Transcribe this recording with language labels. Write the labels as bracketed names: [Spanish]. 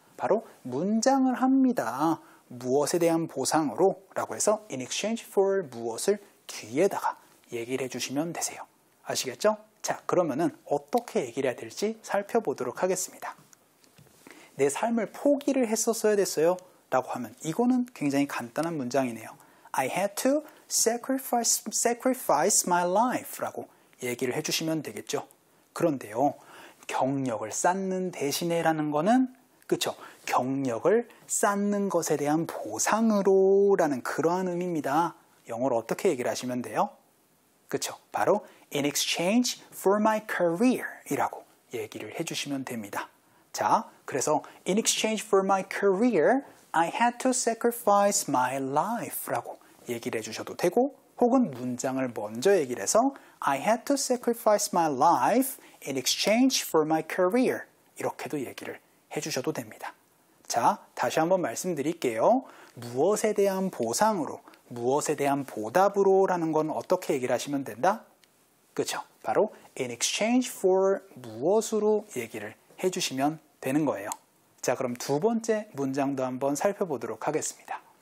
[Korean] 바로 문장을 합니다. 무엇에 대한 보상으로 라고 해서 [English] in exchange for [Korean] 무엇을 뒤에다가 얘기를 해주시면 되세요. 아시겠죠? 자, 그러면은 어떻게 얘기를 해야 될지 살펴보도록 하겠습니다. 내 삶을 포기를 했었어야 됐어요 라고 하면 이거는 굉장히 간단한 문장이네요. [English] I had to sacrifice my life [Korean] 라고 얘기를 해주시면 되겠죠. 그런데요, 경력을 쌓는 대신에 라는 거는, 그쵸? 경력을 쌓는 것에 대한 보상으로 라는 그러한 의미입니다. 영어로 어떻게 얘기를 하시면 돼요? 그쵸? 바로 [English] in exchange for my career [Korean] 이라고 얘기를 해주시면 됩니다. 자, 그래서 [English] in exchange for my career, I had to sacrifice my life [Korean] 라고 얘기를 해주셔도 되고, 혹은 문장을 먼저 얘기를 [English] 해서 I had to sacrifice my life in exchange for my career [Korean] 이렇게도 얘기를 해주셔도 됩니다. 자, 다시 한번 말씀드릴게요. 무엇에 대한 보상으로, 무엇에 대한 보답으로 라는 건 어떻게 얘기를 하시면 된다? 그렇죠? 바로 [English] in exchange for [Korean] 무엇으로 얘기를 해주시면 되는 거예요. 자, 그럼 두 번째 문장도 한번 살펴보도록 하겠습니다.